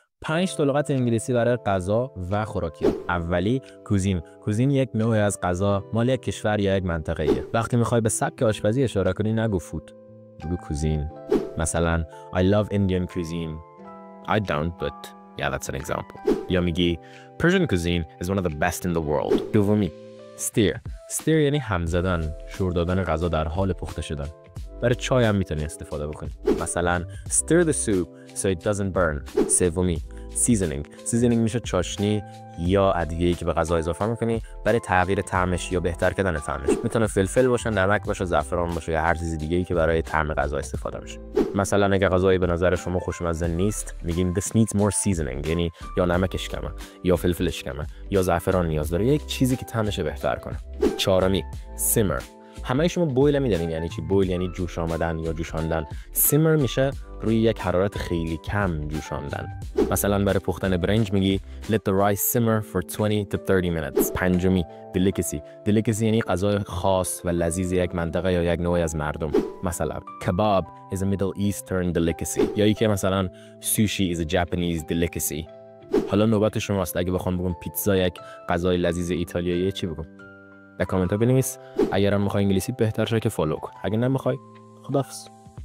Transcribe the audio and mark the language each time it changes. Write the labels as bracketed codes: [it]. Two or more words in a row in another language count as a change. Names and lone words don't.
[fa] 5 تا لغت انگلیسی برای غذا و خوراکیات. اولی کوزین یک نوع از غذا مال یک کشور یا یک منطقه ایه. وقتی میخوای به سبک آشپزی اشاره کنی نگو فود، بگو کوزین. مثلا [en] I love Indian cuisine. I don't, but yeah, that's an example. [fa] یا میگی [en] Persian cuisine is one of the best in the world. [fa] دومی steer یعنی هم زدن، شور دادن غذا در حال پخته شدن. برای چای هم میتونی استفاده بکنی. [en] مثلا stir the soup so it doesn't burn. [fa] سومی seasoning میشه چاشنی یا ادویه‌ای که به غذا اضافه میکنی برای تغییر طعمش یا بهتر کردن طعمش. میتونه فلفل باشه، نمک باشه، زعفران باشه یا هر چیز دیگه‌ای که برای طعم غذا استفاده میشه. مثلا اگه غذایی به نظر شما خوشمزه نیست، میگیم [en] this needs more seasoning، [fa] یعنی یا نمکش کمه یا فلفلش کمه یا زعفران نیاز داره، یک چیزی که طعمش بهتر کنه. چهارمی simmer. همه شما بویل میدونین یعنی چی؟ بویل یعنی جوش آمدن یا جوشاندن. سیمر میشه روی یک حرارت خیلی کم جوشاندن. مثلا برای پختن برنج میگی [en] let the rice simmer for 20 to 30 minutes. [fa] پنجمی delicacy یعنی غذای خاص و لذیذ یک منطقه یا یک نوعی از مردم. مثلا [en] kebab is a Middle Eastern delicacy [fa] یا اینکه مثلا [en] sushi is a Japanese delicacy. [fa] حالا نوبت شماست. اگه بخوام بگم پیتزا یک غذای لذیذ ایتالیایی چی بگم؟ در کامنت ها بنویس. اگرم میخوای انگلیسی بهتر شه که فالو کن، اگه نمیخوای خداحافظ.